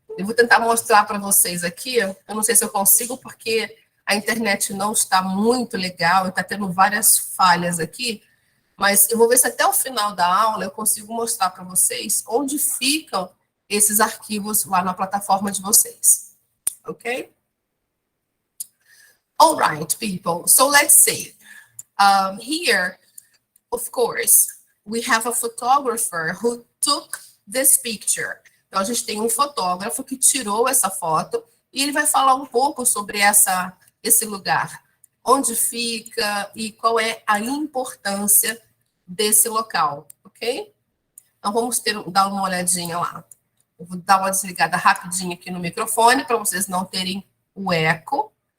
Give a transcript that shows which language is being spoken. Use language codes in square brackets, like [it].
[pt] Eu vou tentar mostrar para vocês aqui, eu não sei se eu consigo, porque a internet não está muito legal, está tendo várias falhas aqui, mas eu vou ver se até o final da aula eu consigo mostrar para vocês onde ficam esses arquivos lá na plataforma de vocês, ok? [en] All right, people, so let's see. Here, of course, we have a photographer who took this picture. [pt] Então, a gente tem um fotógrafo que tirou essa foto e ele vai falar um pouco sobre esse lugar, onde fica e qual é a importância desse local, ok? Então, vamos dar uma olhadinha lá. Eu vou dar uma desligada rapidinho aqui no microfone para vocês não terem o eco.